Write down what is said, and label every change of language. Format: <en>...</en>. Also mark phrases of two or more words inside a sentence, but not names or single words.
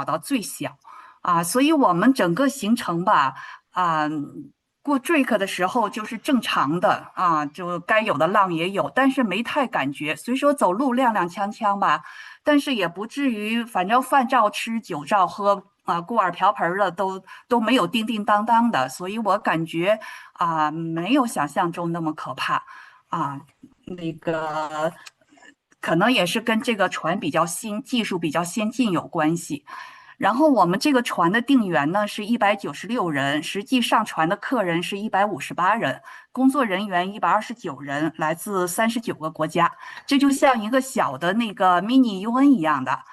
<zh>到最小啊，所以我們整個行程吧過 Drake 的時候就是正常的啊，就該有的浪也有，但是沒太感覺，虽說走路踉踉蹌蹌吧，但是也不至於反正飯照吃酒照喝啊，锅碗瓢盆的都沒有叮叮當當的，所以我感覺沒有想象中那麼可怕啊。那個可能也是跟這個船比較新，技術比較先進有關係。然後我們這個船的訂員呢是196人，實際上船的客人是158人，工作人員129人，來自39個國家，這就像一個小的那個</zh> <en>mini UN</en> <zh>一樣的。</zh>